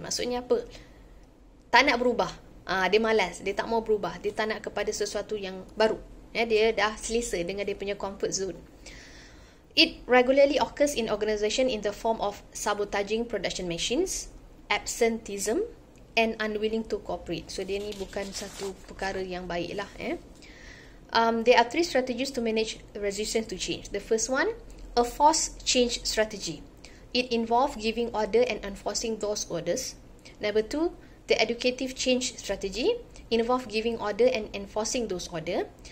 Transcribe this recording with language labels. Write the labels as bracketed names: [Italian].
[Malay] Maksudnya apa? Tak nak berubah. Dia malas, dia tak mau berubah, dia tak nak kepada sesuatu yang baru. Dia dah selesa dengan dia punya [English] comfort zone. It regularly occurs in organisation in the form of sabotaging production machines, absenteeism and unwilling to cooperate. [Malay] So dia ni bukan satu perkara yang baik lah. [English] There are 3 strategies to manage resistance to change. The first one, a forced change strategy. It involves giving order and enforcing those orders. Number 2, the educative change strategy involve giving order and enforcing those order.